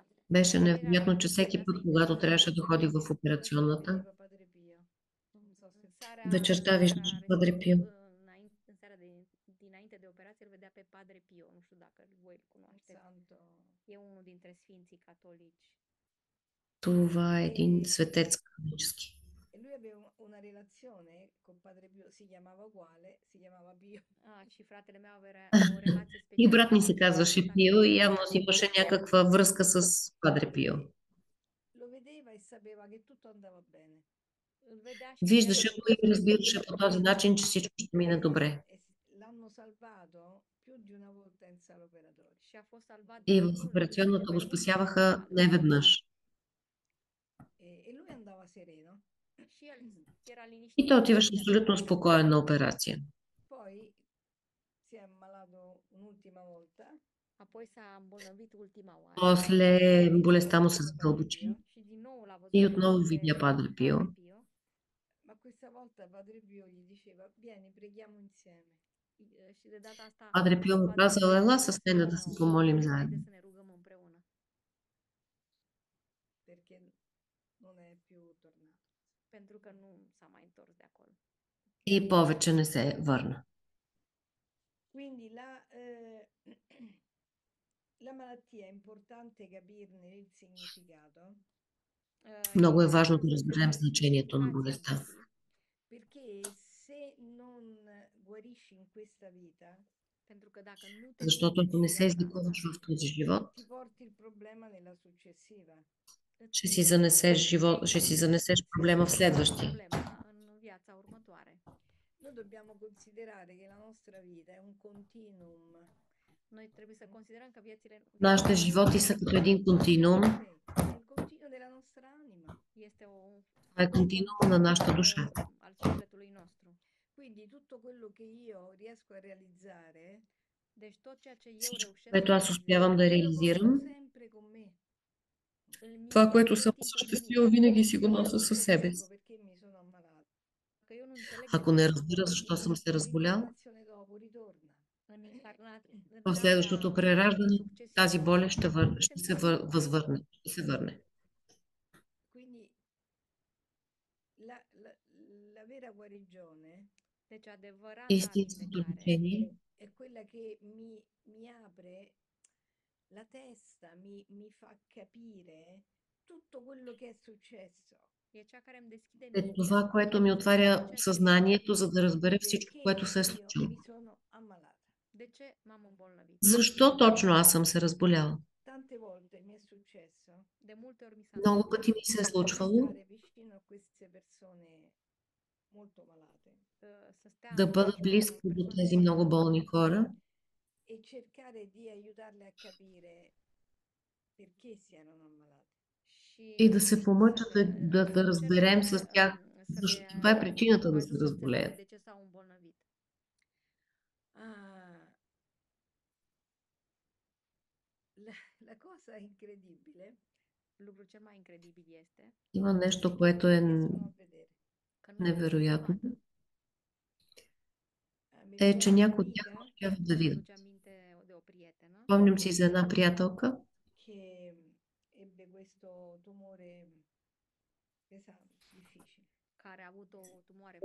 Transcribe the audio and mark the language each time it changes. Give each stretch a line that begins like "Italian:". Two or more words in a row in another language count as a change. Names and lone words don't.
Bulgarian: Беше
Romanian: Uluirea
Bulgarian: невероятно, че всеки
Romanian: era
Bulgarian: път,
Romanian: să
Bulgarian: когато
Romanian: intre
Bulgarian: трябваше да ходи в
Italian: la sera
Bulgarian: операционната,
Italian: vedeva Padre Pio. Non so se
Romanian: seara,
Bulgarian: вечерта
Romanian: în
Bulgarian: виждаше
Romanian: seara
Bulgarian: Падре Пио.
Romanian: în seara dinainte de operație îl vedea pe Padre Pio. Nu știu dacă voi îl
Italian: un
Romanian: cunoașteți.
Italian: santo.
Romanian: E unul dintre sfinții catolici.
Bulgarian: Това е един светец католически.
Italian: E lui aveva una relazione con Padre Pio, si chiamava uguale, si chiamava Pio.
Romanian: Și fratele meu avea o relație
Bulgarian: И
Romanian: specială
Bulgarian: брат
Romanian: cu
Bulgarian: ми се
Romanian: tatăl
Bulgarian: казваше
Romanian: meu,
Bulgarian: Пио и
Romanian: tatăl
Bulgarian: явно
Romanian: meu.
Bulgarian: си имаше някаква връзка с Падре Пио.
Italian: Lo vedeva e sapeva che tutto andava bene.
Romanian: Îl vedea și știa
Bulgarian: Виждаше
Romanian: că
Bulgarian: го
Romanian: totul
Bulgarian: и
Romanian: se
Bulgarian: разбираше по този начин, че всичко ще мине добре.
Italian: E l'hanno salvato più di una volta in sala operatoria.
Romanian: și a fost salvat de
Bulgarian: И в
Romanian: mai multe
Bulgarian: операционната го
Romanian: ori în
Bulgarian: спасяваха
Romanian: sală.
Bulgarian: неведнъж.
Italian: E lui andava sereno.
Romanian: Și el era
Bulgarian: И
Romanian: liniștit.
Bulgarian: той отиваше абсолютно спокоен на операция.
Italian: Poi si è ammalato un'ultima volta.
Romanian: Apoi s-a îmbolnăvit ultima oară
Bulgarian: После
Italian: Di
Bulgarian: болестта
Italian: nuovo
Bulgarian: му
Italian: ha
Bulgarian: се
Italian: visto Padre
Bulgarian: задълбочи
Italian: Pio.
Romanian: și din nou l-a
Bulgarian: и
Romanian: văzut
Bulgarian: отново
Romanian: pe
Bulgarian: видя Падре Пио.
Romanian: Padre Pio.
Italian: Ma questa volta Padre Pio gli diceva: Vieni, preghiamo insieme.
Romanian: Și de data asta
Bulgarian: Падре Пио му
Romanian: Padre
Bulgarian: казал,
Romanian: Pio
Bulgarian: ела
Romanian: a
Bulgarian: с
Romanian: spus
Bulgarian: мен
Romanian: din
Bulgarian: да се
Romanian: nou,
Bulgarian: помолим
Romanian: haide
Bulgarian: заедно.
Romanian: să ne rugăm împreună,
Italian: Perché non è più tornato.
Romanian: pentru că nu s-a mai întors de acolo.
Bulgarian: И повече не се върна.
Italian: Quindi la malattia è importante capirne il significato.
Bulgarian: Много е
Romanian: Este
Bulgarian: важно да
Romanian: important să
Bulgarian: разберем
Romanian: înțelegem
Bulgarian: значението на
Romanian: semnificația
Bulgarian: болестта.
Romanian: bolii,
Italian: Perché se non guarisci in questa vita,
Romanian: pentru că dacă nu te
Bulgarian: Защото ако не
Romanian: vindeți
Bulgarian: се
Romanian: în
Bulgarian: излекуваш
Romanian: aceasta,
Bulgarian: в този живот,
Italian: ti porti il problema nella successiva.
Bulgarian: ще си занесеш живот, ще си занесеш проблема в следващия.
Romanian: problema în viața următoare.
Italian: Noi dobbiamo considerare che la nostra vita è un continuum.
Romanian: Noi trebuie să considerăm că
Bulgarian: Нашите животи са като един континуум.
Italian: Sì, è il continuum della nostra anima.
Romanian: este
Bulgarian: Това е континуум на нашата душа.
Romanian: al sufletului nostru.
Italian: Quindi tutto quello che io riesco a realizzare,
Romanian: Deci tot ceea ce eu
Bulgarian: Всичко,
Romanian: reușesc să
Bulgarian: което аз
Romanian: realizez,
Bulgarian: успявам да
Italian: me lo porto
Bulgarian: реализирам,
Italian: sempre con me.
Bulgarian: това,
Romanian: îl
Bulgarian: което
Romanian: port
Bulgarian: съм
Romanian: timpul
Bulgarian: осъществила,
Romanian: zilnic.
Bulgarian: винаги си го
Italian: E io
Bulgarian: нося
Italian: non
Bulgarian: със себе
Italian: capisco
Bulgarian: си.
Italian: perché mi sono ammalata.
Romanian: Că eu nu înțeleg de
Bulgarian: Ако
Romanian: ce
Bulgarian: не
Romanian: m-am
Bulgarian: разбира
Romanian: îmbolnăvit.
Bulgarian: защо съм се разболял,
Italian: L'incarnazione dopo ritorna.
Romanian: În
Bulgarian: в следващото
Romanian: reîncarnarea
Bulgarian: прераждане тази
Romanian: succesivă
Bulgarian: болест
Romanian: se
Bulgarian: ще се
Romanian: întoarce din nou.
Bulgarian: възвърне, ще се върне.
Italian: Quindi la, la- la vera guarigione
Romanian: Deci adevărata
Bulgarian: Истинското
Romanian: vindecare
Bulgarian: лечение
Italian: è quella che mi apre la testa, mi fa capire tutto quello che è successo.
Romanian: e cea care îmi deschide
Bulgarian: е
Romanian: mintea
Bulgarian: това, което ми
Romanian: pentru tot
Bulgarian: отваря
Romanian: ceea ce se
Bulgarian: съзнанието,
Romanian: întâmplă.
Bulgarian: за да разбере всичко,
Italian: Perché
Bulgarian: което се е
Italian: io
Bulgarian: случило.
Italian: mi sono ammalata.
Romanian: De ce m-am îmbolnăvit?
Bulgarian: Защо точно аз съм се разболяла?
Italian: Tante volte mi è successo
Romanian: De multe ori mi s-a
Bulgarian: Много
Romanian: întâmplat
Bulgarian: пъти ми се е
Italian: di
Bulgarian: случвало
Italian: stare vicino a queste persone molto malate
Romanian: să stea
Bulgarian: да
Romanian: în
Bulgarian: бъда
Romanian: mijlocul unor
Bulgarian: близко до
Romanian: persoane
Bulgarian: тези
Romanian: foarte
Bulgarian: много
Romanian: bolnave
Bulgarian: болни хора
Italian: e cercare di aiutarle a capire perché si erano ammalate.
Bulgarian: и
Romanian: și
Bulgarian: да се помъча да
Romanian: încerc
Bulgarian: разберем с тях
Romanian: să
Bulgarian: защо,
Romanian: le
Bulgarian: каква е причината да се
Romanian: ajut să înțeleagă
Bulgarian: разболеят.
Romanian: de ce s-au îmbolnăvit.
Italian: Ah, la, la cosa incredibile
Romanian: Lucrul cel mai incredibil este
Bulgarian: Има
Italian: è
Bulgarian: нещо,
Italian: che
Bulgarian: което
Italian: non
Bulgarian: е
Italian: mi riescono a vedere.
Romanian: că nu pot să mă
Bulgarian: невероятно,
Romanian: vadă.
Italian: Mi
Bulgarian: е, че
Italian: ricordo
Bulgarian: някои от тях
Italian: un'amica
Bulgarian: успяват да видят.
Romanian: Mi-aduce aminte de o prietenă
Bulgarian: Спомням си за една приятелка,
Italian: che ebbe questo tumore pesante, difficile.
Romanian: care a avut o tumoare